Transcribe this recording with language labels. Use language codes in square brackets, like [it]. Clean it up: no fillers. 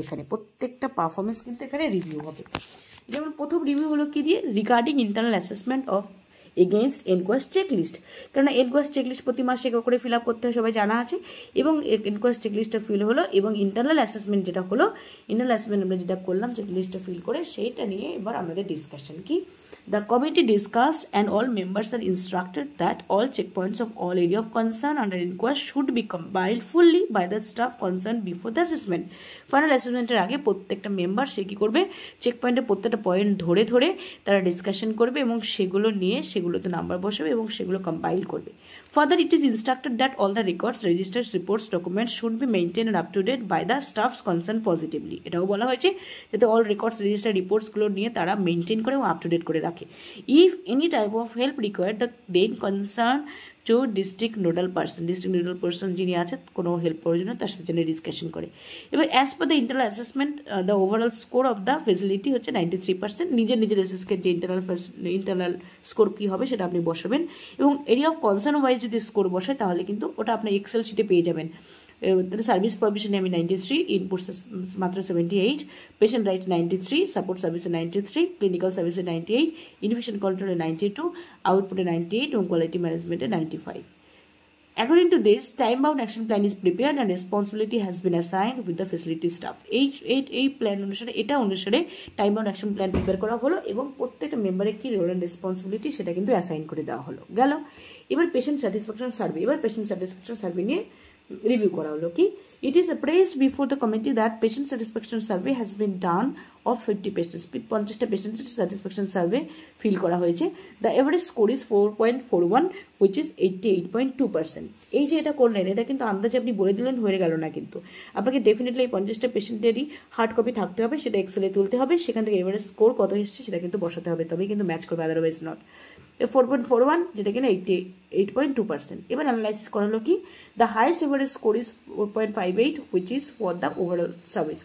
[bn] এখানে প্রত্যেকটা পারফরমেন্স কিন্তু এখানে রিভিউ হবে। যেমন প্রথম রিভিউ হলো কি দিয়ে, [en] Regarding internal assessment of against NQAS checklist. [bn] কারণ এনকোয়াস চেকলিস্ট প্রতি মাসে করে ফিল আপ করতে হয়, সবাই জানা আছে। এবং এনকোয়াস চেকলিস্টটা ফিল হলো এবং ইন্টারনাল অ্যাসেসমেন্ট যেটা হলো, ইন্টারনাল অ্যাসেসমেন্ট আমরা যেটা করলাম চেকলিস্টটা ফিল করে, সেইটা নিয়ে এবার আমাদের ডিসকাশন কি। [en] The committee discussed and all members are instructed that all checkpoints of all area of concern under inquest should be compiled fully by the staff concerned before the assessment. [bn] Final অ্যাসেসমেন্টের আগে প্রত্যেকটা member সে কী করবে, check পয়েন্টের প্রত্যেকটা point ধরে ধরে তারা discussion করবে এবং সেগুলো নিয়ে সেগুলোতে নাম্বার বসাবে এবং সেগুলো কম্পাইল করবে। [en] Further, it is instructed that all the records, registers, reports, documents should be maintained and up to date by the staffs concerned positively. [bn] এটাও বলা হয়েছে যাতে অল রেকর্ডস, রেজিস্টার, রিপোর্টসগুলো নিয়ে তারা মেনটেন করে এবং আপ টু ডেট করে রাখে। [en] if any type of help required the then concern to district nodal person [bn] যিনি আছে কোনো হেল্প প্রয়োজন তার সাথে জন্য ডিসকাশন করে। [en] এবার as per the internal assessment the overall score of the facility হচ্ছে 93%। [bn] নিজের এসএসকে যে ইন্টারনাল স্কোর কী হবে সেটা আপনি বসাবেন এবং এরিয়া অফ কনসার্ন ওয়াইজ যদি স্কোর বসায় তাহলে কিন্তু ওটা আপনার এক্সেল শিটে পেয়ে যাবেন। সার্ভিস প্রভিশনে আমি 93, ইনপুটস মাত্র 78, পেশেন্ট রাইট 93, সাপোর্ট সার্ভিসে 93, ক্লিনিক্যাল সার্ভিসে 98, ইনফেকশন কন্ট্রোলে 92, আউটপুটে 98 এবং কোয়ালিটি ম্যানেজমেন্টে 95। [en] According to this, time-bound action plan is prepared and responsibility has been assigned with the facility staff. [bn] এই প্ল্যান অনুসারে টাইম-বাউন্ড অ্যাকশন প্ল্যান প্রিপেয়ার করা হলো এবং প্রত্যেকটা মেম্বারের কি রোল অ্যান্ড রেসপন্সিবিলিটি সেটা কিন্তু অ্যাসাইন করে দেওয়া হলো। গেল এবার পেশেন্ট স্যাটিসফ্যাকশন সার্ভে। এবার পেশেন্ট স্যাটিসফ্যাকশন সার্ভে নিয়ে রিভিউ করা হলো কি। [en] It is appraised before the committee that patient satisfaction survey has been done of 50 patients. 50টা patient satisfaction survey fill [bn] করা হয়েছে। [en] The average score is 4.41 which is 88.2%. [bn] এই যে এটা করলেন এটা কিন্তু আন্দাজে আপনি বলে দিলেন হয়ে গেল না, কিন্তু আপনাকে ডেফিনেটলি এই 50টা পেশেন্টেরই হার্ড কপি থাকতে হবে, সেটা এক্সেলে তুলতে হবে, সেখান থেকে এভারেজ স্কোর কত এসেছে সেটা কিন্তু বসাতে হবে, তবেই কিন্তু ম্যাচ করবে, [en] Otherwise not. [bn] 4.41 যেটা কিনা 88.2%। এবার অ্যানালাইসিস করা হলো কি, [en] The highest average score is 4.58 which is for the overall service.